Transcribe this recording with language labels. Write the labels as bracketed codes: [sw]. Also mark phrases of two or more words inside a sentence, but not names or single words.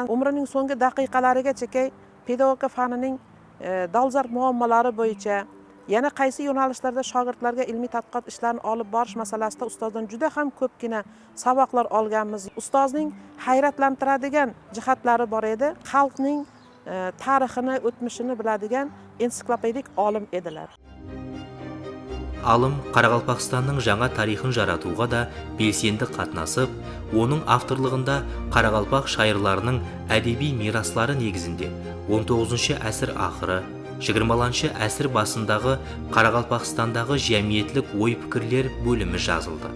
[uz] Umrining so'nggi daqiqalarigacha pedagogika fanining dolzarb muammolari bo'yicha yana qaysi yo'nalishlarda shogirdlarga ilmiy tadqiqot ishlarini olib borish masalasida ustozdan juda ham ko'pgina saboqlar olganmiz. Ustozning hayratlantiradigan jihatlari bor edi. Xalqning tarixini, o'tmishini biladigan ensiklopedik olim edilar. [kaa] Алым Қарақалпақстанның жаңа тарихын жаратуға да белсенді қатынасып, оның авторлығында Қарақалпақ шайырларының әдеби мираслары негізінде 19-шы әсір ақыры, 20-шы әсір басындағы Қарақалпақстандағы жәмиетлік ой пікірлер бөлімі жазылды.